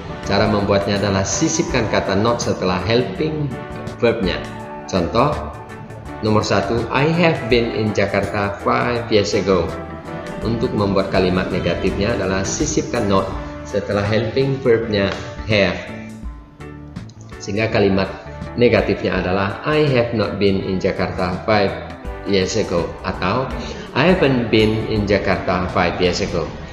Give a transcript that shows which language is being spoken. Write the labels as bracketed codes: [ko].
[id] Cara membuatnya adalah sisipkan kata not setelah helping verbnya. Contoh nomor 1, [en] I have been in Jakarta 5 years ago. [id] Untuk membuat kalimat negatifnya adalah sisipkan not setelah helping verbnya have. Sehingga kalimat negatifnya adalah [en] I have not been in Jakarta 5 years ago [id] atau [en] I haven't been in Jakarta 5 years ago.